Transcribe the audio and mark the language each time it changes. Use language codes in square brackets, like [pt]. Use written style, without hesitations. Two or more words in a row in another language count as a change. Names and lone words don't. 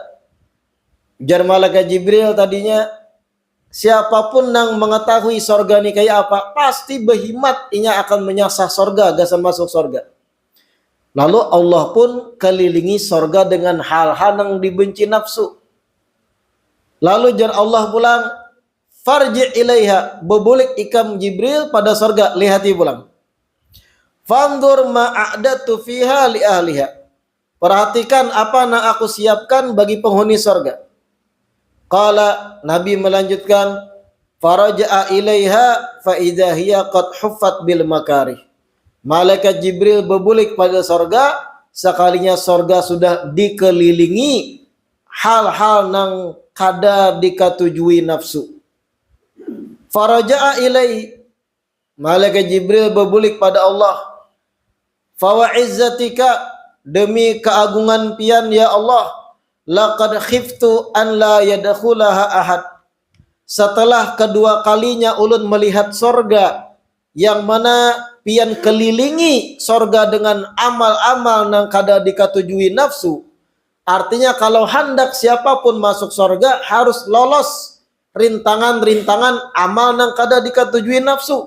[bjn] Jar malaikat Jibril tadinya, siapapun yang mengetahui surga ini kayak apa, pasti berhimat inya akan menyasar surga, gak masuk surga. [id] Lalu Allah pun kelilingi surga dengan hal-hal yang dibenci nafsu. [bjn] Lalu jar Allah pulang, [ar] farji ilaiha, [bjn] berbulik ikam Jibril pada surga, lihati pulang. [ar] Fandur ma'adatu fiha li ahliha. [id] Perhatikan apa yang aku siapkan bagi penghuni surga. Qala, Nabi melanjutkan, [ar] faraja'a ilaiha fa idza hiya qad huffat bil makarih. [bjn] Malaikat Jibril berbulik pada surga, sekalinya surga sudah dikelilingi hal-hal yang kada dikatujui nafsu. [ar] Faraja'a ilaihi, [bjn] malaikat Jibril berbulik pada Allah. [ar] Fa wa izzatika, [bjn] demi keagungan pian ya Allah, [ar] laqad khiftu an la yadkhulaha ahad. [bjn] setelah kedua kalinya ulun melihat sorga, yang mana pian kelilingi sorga dengan amal-amal nang kada dikatujui nafsu. Artinya kalau hendak siapapun masuk sorga harus lolos rintangan-rintangan amal nang kada dikatujui nafsu.